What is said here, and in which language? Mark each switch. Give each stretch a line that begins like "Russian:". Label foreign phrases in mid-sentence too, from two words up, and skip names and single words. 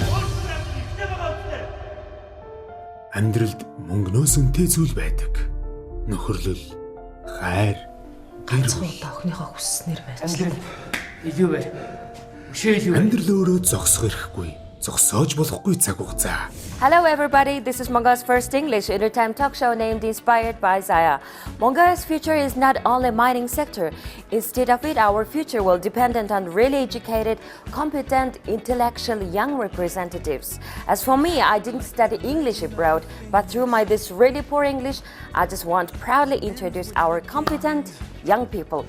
Mongolian: Амьдралд мөнгнөөс үнэтэй зүйл байдаг. Нөхөрлөл, хайр, Ганцхан удаа охиныхоо хүсснээр байж. Амьдрал илүү бай. Өшөө илүү. амьдрал өөрөө зогсох эрхгүй. Зогсоож болохгүй цаг хугацаа.
English: Hello everybody, this is Mongolia's first English entertainment talk show named Inspired by Zaya. Mongolia's future is not only mining sector. Instead of it, our future will depend on really educated, competent, intellectual young representatives. As for me, I didn't study English abroad, but through my this really poor English, I just want to proudly introduce our competent young people.